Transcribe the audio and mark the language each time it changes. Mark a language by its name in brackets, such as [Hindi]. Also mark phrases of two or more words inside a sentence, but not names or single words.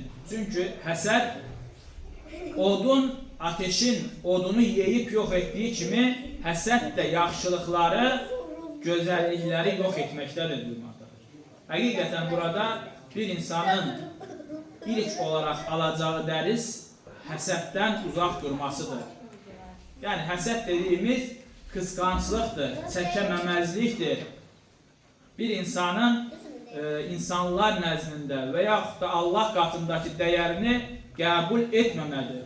[Turkish] Çünkü həsəd ateşin odunu yeyip yok ettiği kimi həsəd de yaxşılıkları, güzellikleri yok etmektedir durmaktadır. [Azerbaijani] Hakikaten burada bir insanın ilk olarak alacağı dərs həsəddən uzaq durmasıdır. Yəni həsəd dediyimiz kıskançlıqdır, çəkəməməzlikdir. Bir insanın insanlar nəzdində və yaxud da Allah qatındakı dəyərini qəbul etməmədir.